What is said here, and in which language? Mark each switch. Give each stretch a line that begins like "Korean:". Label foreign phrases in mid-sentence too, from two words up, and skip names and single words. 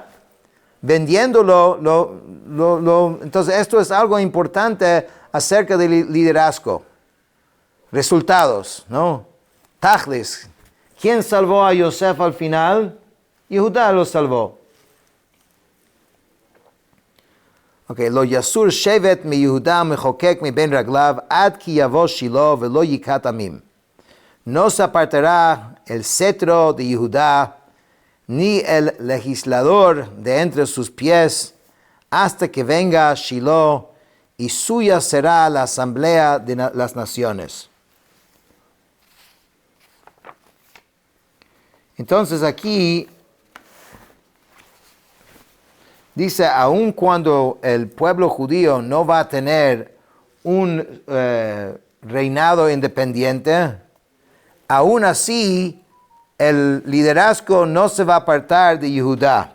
Spanish: Vendiéndolo, entonces esto es algo importante acerca del liderazgo. Resultados, ¿no? Tachlis. ¿Quién salvó a Yosef al final? Yehudá lo salvó.
Hebrew: Okay, לא יסור שבט מ יהודה ומחקק מ בין רגליו עד כי יבא שילה ולו יקהת עמים.
Spanish: No se apartará el cetro de Yehudá ni el legislador de entre sus pies hasta que venga Shilo y suya será la asamblea de las naciones. Entonces aquí dice, aun cuando el pueblo judío no va a tener un reinado independiente, aún así el liderazgo no se va a apartar de Judá.